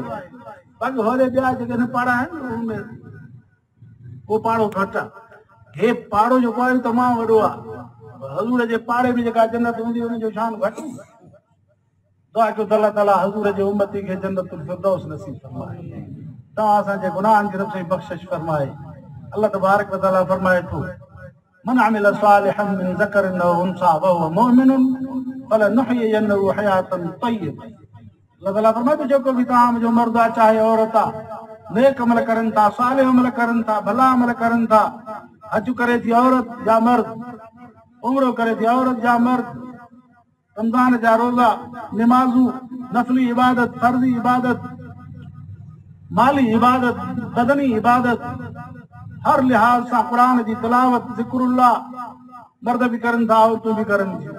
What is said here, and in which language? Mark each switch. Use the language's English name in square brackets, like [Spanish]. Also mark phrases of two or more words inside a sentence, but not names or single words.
[Sindhi] बाक़ी होॾे ॿिया जेके न पाड़ा आहिनि उनमें उहो पाड़ो घटि आहे। हे पाड़ो जेको आहे तमामु वॾो आहे। हज़ूर जे पाड़े में जेका जन्नत हूंदी उनजो शान घटि हूंदो। दुआ कयो अल्लाह ताला हज़ूर जे उम्मती खे जन्नतुल फिरदौस नसीब फरमाए, तव्हां असांजे गुनाहनि खे रब साईं बख़्शिश फरमाए। [Arabic] الله تبارك وتعالى [Sindhi] फरमाए थो, [Arabic] من عمل صالحا من ذكر أو أنثى وهو مؤمن فلنحيينه حياة طيبة. [Sindhi] अल्लाह ताला फरमाए थो, जेको बि तव्हां मुंहिंजो मर्द आहे चाहे औरत आहे, नेक अमल करनि था, सालिह अमल करनि था, भला अमल करनि था, हज करे थी औरत या मर्द, उम्रो करे थी औरत या मर्द, रमज़ान जा रोज़ा, निमाज़ूं, नफ़ली इबादत, फर्ज़ी इबादत, माली इबादत, बदनी इबादत, हर लिहाज सां क़ुरान जी तिलावत, ज़िक्रुल्लाह, मर्द बि करनि था, औरतूं बि करनि थियूं।